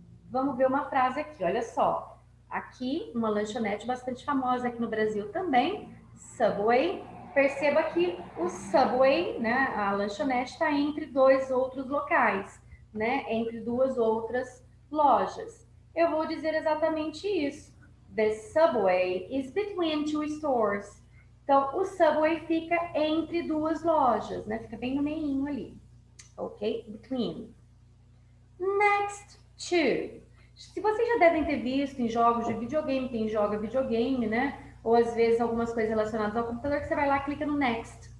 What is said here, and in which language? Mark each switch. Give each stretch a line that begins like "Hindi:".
Portuguese: Vamos ver uma frase aqui, olha só. Aqui, uma lanchonete bastante famosa aqui no Brasil também, Subway. Perceba que o Subway, né, a lanchonete está entre dois outros locais, né, entre duas outras lojas. Eu vou dizer exatamente isso.
English: The Subway is between two stores.
Portuguese: Então, o Subway fica entre duas lojas, né? Fica bem no meio ali, ok? Between. Next to. Se vocês já devem ter visto em jogos de videogame, quem joga videogame, né? Ou às vezes algumas coisas relacionadas ao computador, que você vai lá e clica no next.